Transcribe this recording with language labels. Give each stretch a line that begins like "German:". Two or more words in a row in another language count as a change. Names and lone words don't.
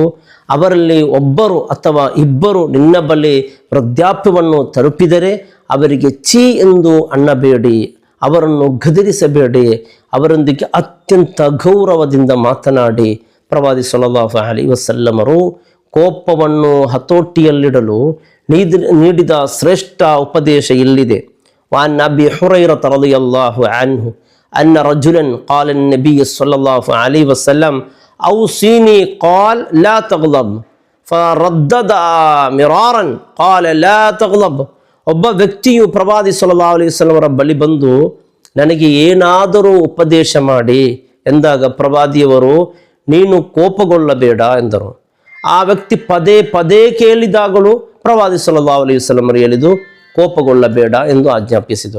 Kannada: ಅವರಲ್ಲಿ ಒಬ್ಬರು ಅಥವಾ ಇಬ್ಬರು ನಿನ್ನ ಬಳಿ ವೃದ್ಧಾಪ್ಯವನ್ನು ತಲುಪಿದರೆ ಅವರಿಗೆ ಛೀ ಎಂದು ಅನ್ನಬೇಡಿ, ಅವರನ್ನು ಗದರಿಸಬೇಡಿ, ಅವರೊಂದಿಗೆ ಅತ್ಯಂತ ಗೌರವದಿಂದ ಮಾತನಾಡಿ. ಪ್ರವಾದಿ
Arabic: صلى الله عليه وسلم
Kannada: ಕೋಪವನ್ನು ಹತೋಟಿಯಲ್ಲಿಡಲು ನೀಡಿದ ಶ್ರೇಷ್ಠ ಉಪದೇಶ ಇಲ್ಲಿದೆ.
Arabic: وعن أبي هريرة رضي الله عنه أن رجلا قال النبي صلى الله عليه وسلم أوصيني قال لا تغضب فردد مرارا قال لا تغضب.
Kannada: ಒಬ್ಬ ವ್ಯಕ್ತಿಯು ಪ್ರವಾದಿ
Arabic: صلى الله عليه وسلم
Kannada: ಬಳಿ ಬಂದು ನನಗೆ ಏನಾದರೂ ಉಪದೇಶ ಮಾಡಿ ಎಂದಾಗ ಪ್ರವಾದಿಯವರು ನೀನು ಕೋಪಗೊಳ್ಳಬೇಡ ಎಂದರು. ಆ ವ್ಯಕ್ತಿ ಪದೇ ಪದೇ ಕೇಳಿದಾಗಲೂ ಪ್ರವಾದಿ
Arabic: صلى الله عليه وسلم
Kannada: ಹೇಳಿದು ಕೋಪಗೊಳ್ಳಬೇಡ ಎಂದು ಆಜ್ಞಾಪಿಸಿದರು.